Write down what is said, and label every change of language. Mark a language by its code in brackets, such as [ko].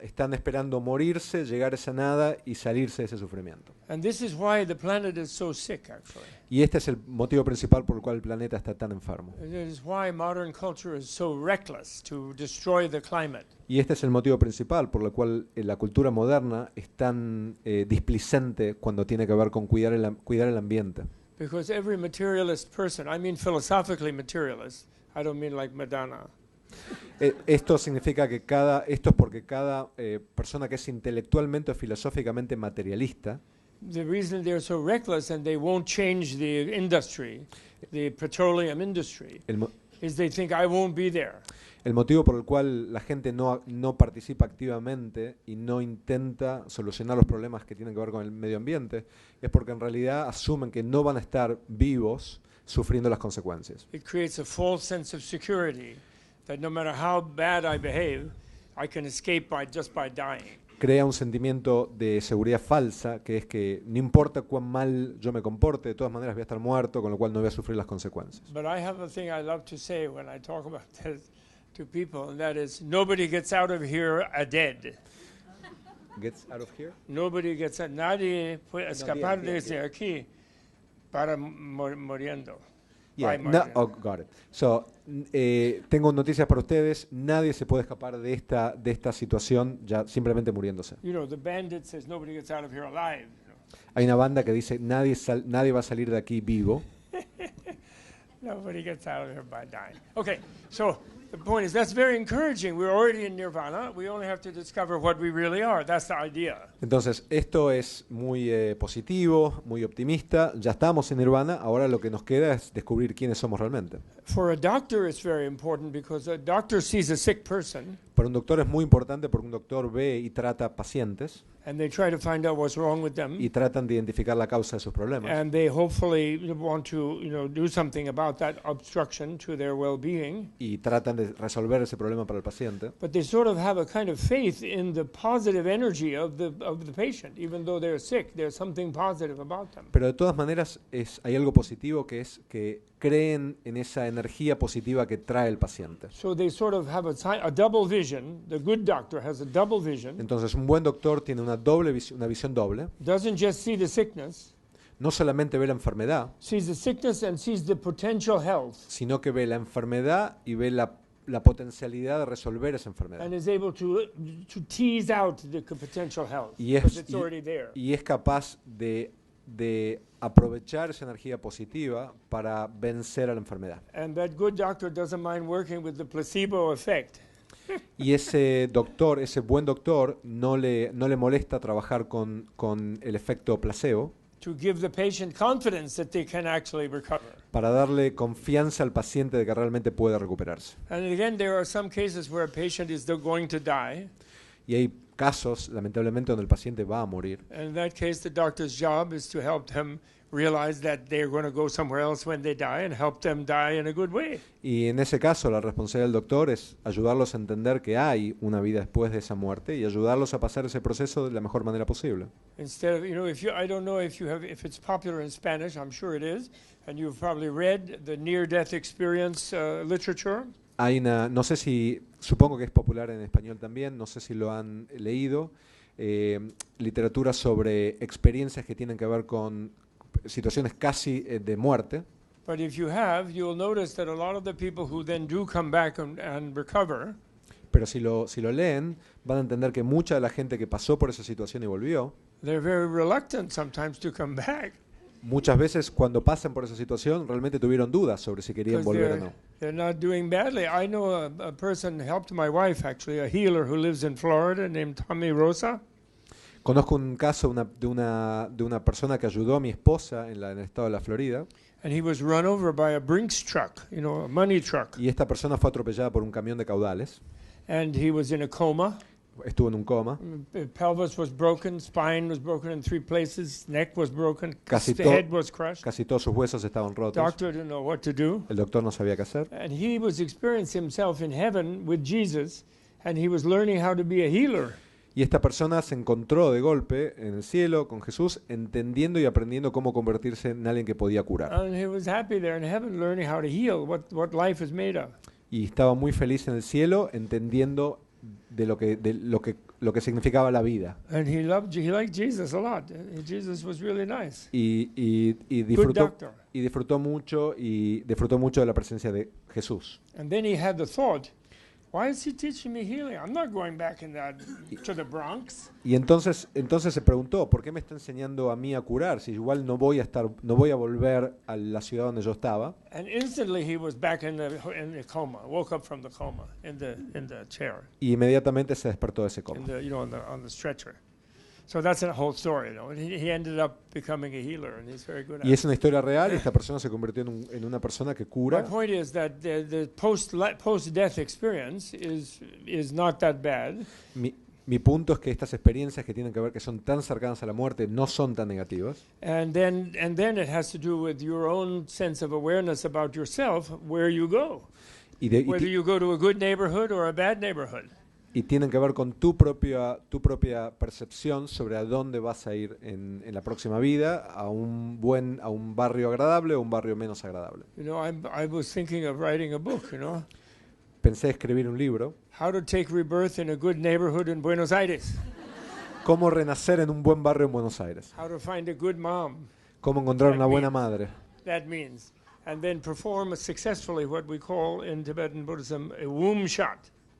[es] Están esperando morirse, llegar a esa nada y salirse de ese sufrimiento. [en] And this is why the planet is so sick, actually. [es] Y este es el motivo principal por el cual el planeta está tan enfermo. [en] And it is why modern culture is so reckless to destroy the climate. [es] Y este es el motivo principal por el cual la cultura moderna es tan displicente cuando tiene que ver con cuidar el ambiente. [en] Because every materialist person, I mean philosophically materialist, I don't mean like Madonna, [es] Esto significa que esto es porque cada persona que es intelectualmente o filosóficamente materialista, [en] the reason they're so reckless and they won't change the industry, the petroleum industry, [es] el, mo- [en] is they think I won't be there. [es] el motivo por el cual la gente no participa activamente y no intenta solucionar los problemas que tienen que ver con el medio ambiente es porque en realidad asumen que no van a estar vivos sufriendo las consecuencias. [en] It creates a false sense of security that no matter how bad I behave, I can escape just by dying. [es] Crea un sentimiento de seguridad falsa, que es que no importa cuán mal yo me comporte, de todas maneras voy a estar muerto, con lo cual no voy a sufrir las consecuencias. [en] But I have a thing I love to say when I talk about this to people, and that is nobody gets out of here a dead. Gets out of here? Nobody gets out. [es] Nadie puede escapar bien, desde aquí para muriendo. [en] Yeah, By muriendo. oh, got it. [es] So, tengo noticias para ustedes. Nadie se puede escapar de esta situación ya simplemente muriéndose. [en] You know, the bandit says nobody gets out of here alive. [es] Hay una banda que dice nadie va a salir de aquí vivo. [en] Nobody gets out of here by dying. Okay, so the point is that's very encouraging. We're already in nirvana. We only have to discover what we really are. That's the idea. [es] Entonces, esto es muy positivo, muy optimista. Ya estamos en Nirvana, ahora lo que nos queda es descubrir quiénes somos realmente. [en] For a doctor, it's very important because a doctor sees a sick person [es] Para un doctor es muy importante porque un doctor ve y trata pacientes [en] and they try to find out what's wrong with them. [es] y tratan de identificar la causa de sus problemas. [en] And they hopefully want to, do something about that obstruction to their well-being. [es] Y tratan de resolver ese problema para el paciente. [en] But they sort of have a kind of faith in the positive energy of the patient. Even though they're sick, there's something positive about them. [es] Pero de todas maneras hay algo positivo que es que creen en esa energía positiva que trae el paciente. [en] So they sort of have a double vision. The good doctor has a double vision. [es] Entonces un buen doctor tiene una visión doble. [en] Doesn't just see the sickness, [es] No solamente ve la enfermedad, [en] sees the sickness and sees the potential health, [es] sino que ve la enfermedad y ve la potencialidad de resolver esa enfermedad. [en] and is able to tease out the potential health [es] Y [en] because [es] es, [en] it's already there. [es] y es capaz de aprovechar esa energía positiva para vencer a la enfermedad. [en] And that good doctor doesn't mind working with the placebo effect. [es] Y ese buen doctor, no le molesta trabajar con el efecto placebo [en] To give the patient confidence that they can actually recover. [es] para darle confianza al paciente de que realmente puede recuperarse. [en] And again, there are some cases where a patient is going to die. [es] Y hay casos, lamentablemente, donde el paciente va a morir. [en] And in that case, the doctor's job is to help them realize that they're going to go somewhere else when they die and help them die in a good way. [es] Y en ese caso, la responsabilidad del doctor es ayudarlos a entender que hay una vida después de esa muerte y ayudarlos a pasar ese proceso de la mejor manera posible. [en] Instead of, I don't know if it's popular in Spanish, I'm sure it is, and you've probably read the near-death experience literature. [es] No sé si, supongo que es popular en español también, no sé si lo han leído, literatura sobre experiencias que tienen que ver con situaciones casi de muerte. [en] But if you have, you'll notice that a lot of the people who then do come back and recover, [es] Pero si lo leen, van a entender que mucha de la gente que pasó por esa situación y volvió, [en] they're very reluctant sometimes to come back [es] muchas veces cuando pasan por esa situación realmente tuvieron dudas sobre si querían [en] because [es] volver o no. [en] they're not doing badly. I know a person helped my wife, actually, a healer who lives in Florida named Tommy Rosa. [es] Conozco un caso de una persona que ayudó a mi esposa en el estado de la Florida, [en] And he was run over by a Brinks truck, a money truck. [es] y esta persona fue atropellada por un camión de caudales, [en] And he was in a coma. [es] estuvo en un coma, [en] Pelvis was broken, spine was broken in 3 places, neck was broken, [es] Casi [en] the to- head was crushed. [es] casi todos sus huesos estaban rotos, [en] Doctor didn't know what to do. [es] el doctor no sabía qué hacer, [en] And he was experiencing himself in heaven with Jesus, and he was learning how to be a healer. [es] y esta persona se encontró de golpe en el cielo con Jesús, entendiendo y aprendiendo cómo convertirse en alguien que podía curar. [en] And he was happy there in heaven learning how to heal, what life is made of. [es] Y estaba muy feliz en el cielo, entendiendo de lo que significaba la vida. [en] And he liked Jesus a lot. Jesus was really nice. [es] Y [en] Good doctor. [es] disfrutó mucho de la presencia de Jesús. [en] And then he had the thought, Why is he teaching me healing? I'm not going back to the Bronx. [es] Y entonces se preguntó, ¿por qué me está enseñando a mí a curar? Si igual no voy a volver a la ciudad donde yo estaba. [en] And instantly he was back in the coma, woke up from the coma in the chair, [es] Y inmediatamente se despertó de ese coma. [en] on the stretcher. So that's a whole story. He ended up becoming a healer, and he's very good at [es] Y [en] it. [es] es una historia real y esta persona se convirtió en una persona que [en] My [es] cura. [en] point is that the post-death experience is not that bad. [es] Mi punto es que estas experiencias que tienen que ver que son tan cercanas a la muerte no son tan negativas. [en] And then it has to do with your own sense of awareness about yourself, where you go, whether you go to a good neighborhood or a bad neighborhood. [es] Y tienen que ver con tu propia percepción sobre a dónde vas a ir en la próxima vida, a un barrio agradable o un barrio menos agradable. [en] I was thinking of writing a book, [es] Pensé escribir un libro, [en] How to Take Rebirth in a Good Neighborhood in Buenos Aires. [es] Cómo renacer en un buen barrio en Buenos Aires. [en] How to find a good mom. [es] Cómo encontrar una buena madre. [en] That means. And then perform successfully what we call in Tibetan Buddhism a womb shot.